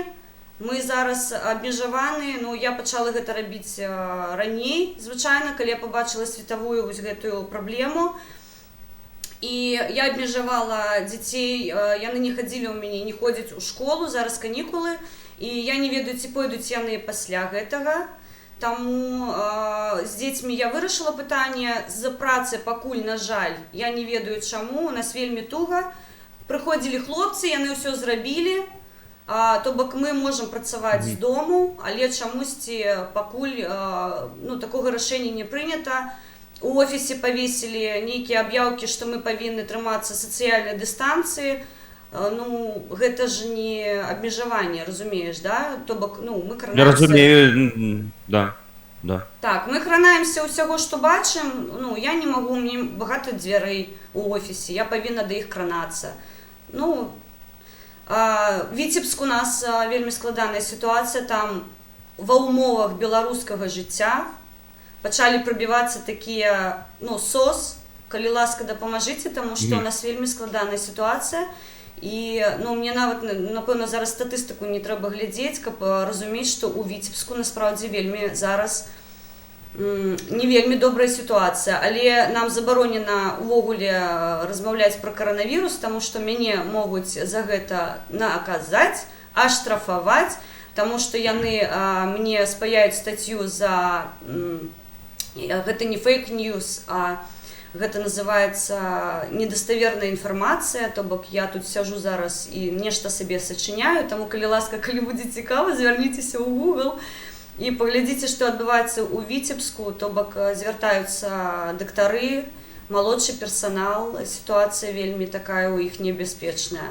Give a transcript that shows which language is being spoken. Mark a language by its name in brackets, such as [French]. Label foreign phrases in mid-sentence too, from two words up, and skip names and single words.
[Ukrainian] Ми зараз обмежовані, ну я почала гэта робити раней, звичайно, коли я побачила світову ось гэтую проблему. І я обмежувала дітей, яны не ходили у мене, не ходять у школу, зараз канікули, і [Belarusian] я не ведаю, ці пойдуть яны пасля гэтага. [Ukrainian] Тому з дітьми я вирішила питання, з праці пакуль, на жаль, [Belarusian] я не ведаю [Ukrainian] чому, у нас вельми туго. Приходили хлопці, яны все зробили. То бок ми можемо працювати з дому, але чомусь пакуль ну, такого рішення не прийнято. У офісі повісили некі об'явки, що ми повинні триматися соціальної дистанції. Ну, гэта ж не обмежування, розумієш, да? То бок, ну, ми Я кранаємося... розумію, да. Так, ми кранаємося усього, що бачимо. Ну, я не можу, у мене багато дверей у офісі, я повинна до їх кранатися. Ну, Віцебск у нас [Belarusian] вельми складана [Ukrainian] ситуація, там ва умовах білоруського життя почали пробиватися такі, ну, СОС, коли ласка допоможіть, тому що у нас [Belarusian] вельми складана [Ukrainian] ситуація. І, ну, мені навіть, напевно, зараз статистику не треба глядіти, щоб розуміти, що у Віцебску насправді вельми зараз не вельми добра ситуація, але нам заборонено ввогуле розмовляти про коронавірус, тому що мене можуть за гэта наказати, оштрафувати, тому що яны мне спаяють статтю за, гэта не фейк-ньюс, а [Belarusian] Гэта называецца недаставерная інфармацыя, то бок я тут сяджу зараз і нешта сабе сачыняю, таму калі ласка, калі будзе цікава, звярніцеся ў Google і паглядзіце, што адбываецца ў Віцебску, то бок звяртаюцца дактары, малодшы персанал, сітуацыя вельмі такая ў іх небяспечная.